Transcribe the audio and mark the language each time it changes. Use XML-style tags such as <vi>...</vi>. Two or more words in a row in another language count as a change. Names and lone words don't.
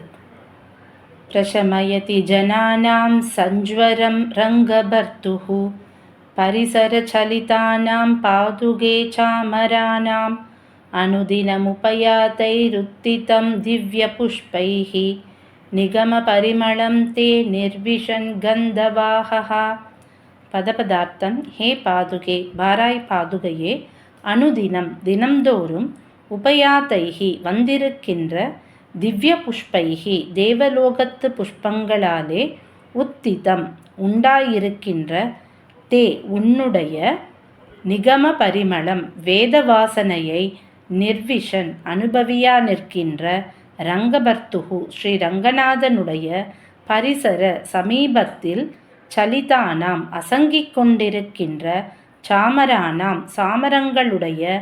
<sa>प्रशमयति जनानां सञ्ज्वरं रङ्गभर्तुः परिसरचलितानां पादुके चामराणाम् अनुदिनमुपयातैरुत्थितं दिव्यपुष्पैः निगमपरिमलं ते निर्विशन् गन्धवाहः.</sa> <ta>பதபதார்த்தம்.</ta> <sa>हे पादुके,</sa> <ta>பாராய் பாதுகையே, அனுதினம் தினம்தோறும் உபயாத்தைகி வந்திருக்கின்ற</ta> <sa>दिव्य पुष्पैः</sa> <ta>தேவலோகத்து புஷ்பங்களாலே உத்திதம் உண்டாயிருக்கின்ற தே உன்னுடைய</ta> <sa>निगम परिमलम्</sa> <ta>வேதவாசனையை நிர்விஷன் அனுபவியா நிற்கின்ற ரங்கபர்த்துகு ஸ்ரீ ரங்கநாதனுடைய பரிசர சமீபத்தில் சலிதானாம் அசங்கிக் கொண்டிருக்கின்ற சாமரானாம் சாமரங்களுடைய</ta>